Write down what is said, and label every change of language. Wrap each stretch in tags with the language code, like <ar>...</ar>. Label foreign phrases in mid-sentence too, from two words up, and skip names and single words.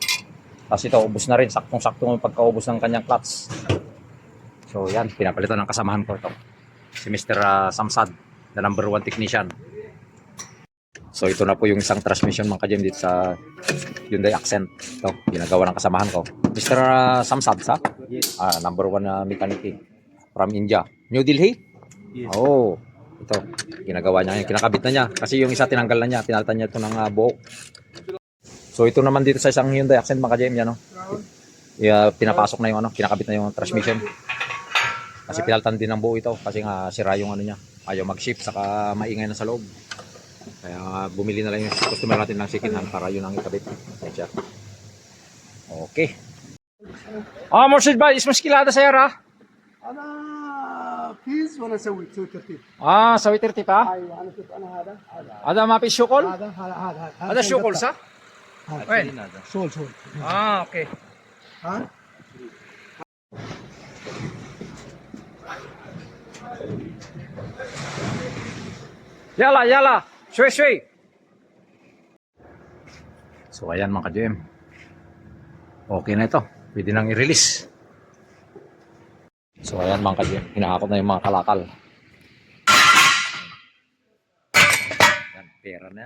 <tl>Tapos ito, ubos na rin, saktong-saktong yung pagkaubos ng kanyang clutch. So yan, pinapalitan ng kasamahan ko ito.</tl> <en>Si Mr. Samsad, the #1 technician.</en> <tl>So ito na po yung isang transmission mga ka-GM dito sa Hyundai Accent. Ito, ginagawa ng kasamahan ko. Mr. Samsad, sa?</tl> <en>Yes. #1 mechanic from India. New Delhi? Yes.</en> <tl>Oh, ito, ginagawa niya. Kinakabit na niya. Kasi yung isa tinanggal na niya. Pinalitan niya ito ng buhok. So ito naman dito sa isang Hyundai Accent mga ka-GM yan. Pinapasok na yung kinakabit na yung transmission. Kasi pinalitan din ng buo ito. Kasi nga sira yung niya. Ayaw mag-shift, saka maingay na sa loob. Kaya bumili na lang yung customer natin ng</tl> <en>second hand</en> <tl>para yun ang ikabit.</tl> <en>Okay.</en> <ar>مرشد باي ايش مشكلة هذا سيارة؟ انا فيز وانا اسوي ترتيب. سوي ترتيب ايوه انا شوف انا هذا ما في شغل؟ هذا شغل صح؟ وين؟ شغل اوكي. ها يلا شوي.</ar> <tl>So ayan mga ka-GM. Okay na ito. Pwede nang i-release. So ayan mga ka-GM. Hinahakot na yung mga kalakal. Yan, pera na yan.</tl>